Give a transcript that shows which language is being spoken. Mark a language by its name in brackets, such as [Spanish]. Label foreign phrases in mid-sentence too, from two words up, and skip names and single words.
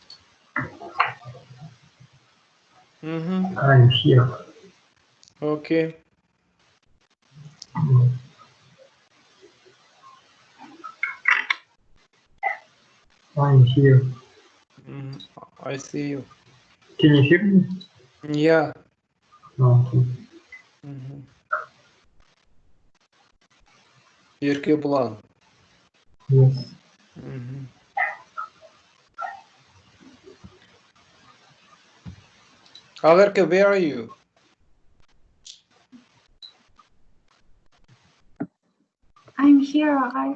[English] I'm here. Okay. I'm here. I see you. Can you hear me? Yeah. Okay. [Kazakh] Ерке бұлан. [English] Yes. Averke, where are you? I'm here. I